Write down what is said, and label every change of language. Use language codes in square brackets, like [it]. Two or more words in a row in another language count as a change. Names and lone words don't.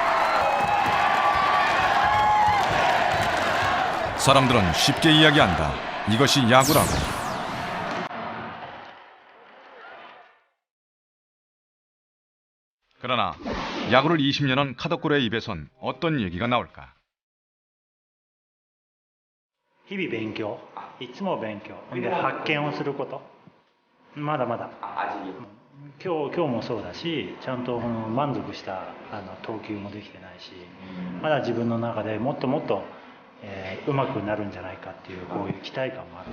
[ko] 사람들은 쉽게 이야기한다. 이것이 야구라고. 그러나 야구를 20년 한 카더쿠라의 입에선 어떤 얘기가 나올까? [ja] 日々勉強、いつも勉強で発見をすること、まだまだ今日もそうだし、ちゃんと満足した投球もできてないし、まだ自分の中でもっともっと上手くなるんじゃないかっていうこういう期待感もある。